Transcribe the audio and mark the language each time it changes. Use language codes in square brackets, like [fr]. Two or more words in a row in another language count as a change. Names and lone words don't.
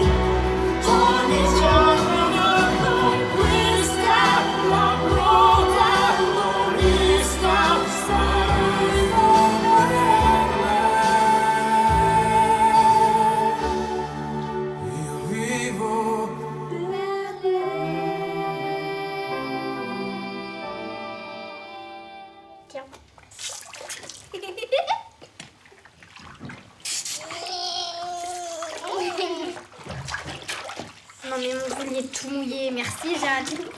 [it] Ogni giorno una conquista, la protagonista sarai per lei. Io vivo [fr] Tiens. Non mais mon collier est tout mouillé, merci Jade.